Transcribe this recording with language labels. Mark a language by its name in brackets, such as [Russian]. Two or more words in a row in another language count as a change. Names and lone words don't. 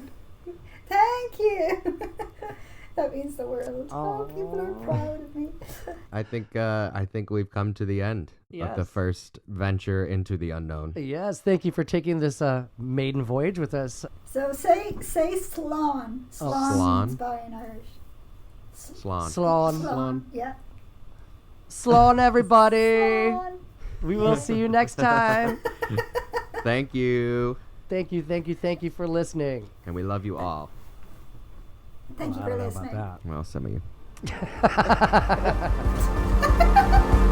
[English] Thank you. That means the world. Aw. Oh, people are proud of me. I think we've come to the end of the Yes. first venture into the unknown. Yes, thank you for taking this maiden voyage with us. So say slán. Slán Slán. means bye in Irish. Slán. Slán. Yeah. Slán, everybody. Slán. We will see you next time. Thank you. Thank you for listening. And we love you all. Thank you I for don't know listening. about that. Well, some of you.